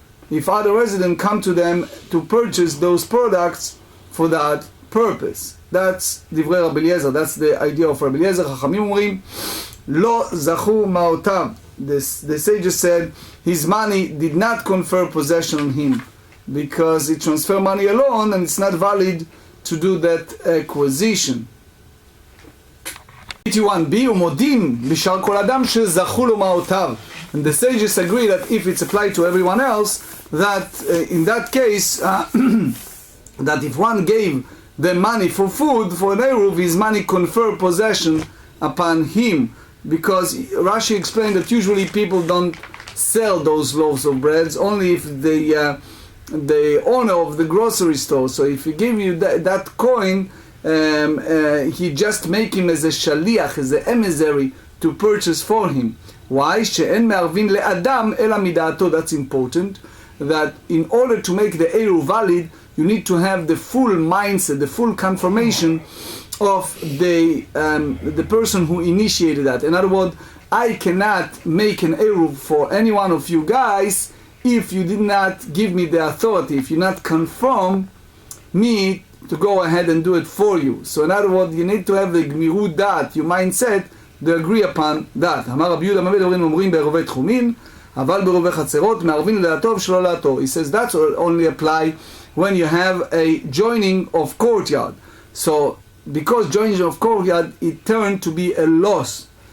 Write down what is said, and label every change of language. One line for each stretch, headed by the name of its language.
English: if other residents come to them to purchase those products for that purpose. That's
Hebrew: דברי רבי אליעזר,
English: that's the idea of Rabbi Eliezer.
Hebrew: חכמים אומרים, לא זכו מעותיו.
English: The sages said, his money did not confer possession on him, because it transfer money alone, and it's not valid to do that acquisition.
Hebrew: 81b, ומודים בשאר כל אדם שזכו לו מעותיו.
English: And the sages agree that if it's applied to everyone else, that in that case, that if one gave the money for food, for an Eruv, his money confer possession upon him. Because Rashi explained that usually people don't sell those loaves of bread, only if the owner of the grocery store. So if he give you that coin, he just make him as a shaliach, as an emissary to purchase for him. Why?
Hebrew: שאין מערבין לאדם אלא מדעתו.
English: That's important. That in order to make the Eruv valid, you need to have the full mindset, the full confirmation of the person who initiated that. In other words, I cannot make an Eruv for any one of you guys if you did not give me the authority, if you not confirm me to go ahead and do it for you. So in other words, you need to have the gmirut dat, your mindset, to agree upon that.
Hebrew: אמר רבי יהודה מלמד הורים אומרים בעירובי תחומין, אבל בעירובי חצרות מערבין לדעתו ושלא לדעתו.
English: He says that's only apply when you have a joining of courtyard. So because joining of courtyard, it turned to be a loss.